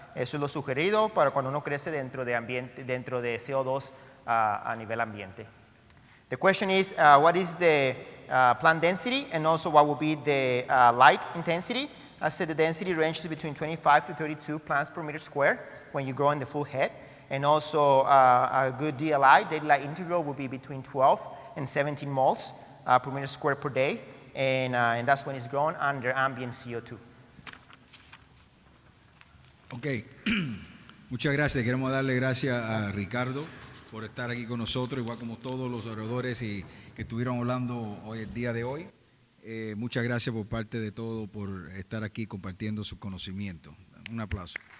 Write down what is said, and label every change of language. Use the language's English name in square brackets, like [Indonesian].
[Spanish] Eso es lo sugerido para cuando uno crece dentro de CO2 a nivel ambiente. [English] The question is, what is the plant density and also what will be the light intensity? I said the density ranges between 25 to 32 plants per meter square when you grow in the full head. And also a good DLI, daylight integral, will be between 12 and 17 moles per meter square per day. And that's when it's grown under ambient CO2. [Spanish] Ok, muchas gracias. Queremos darle gracias a Ricardo por estar aquí con nosotros, igual como todos los oradores que estuvieron hablando hoy, el día de hoy. Muchas gracias por parte de todo por estar aquí compartiendo su conocimiento. Un aplauso.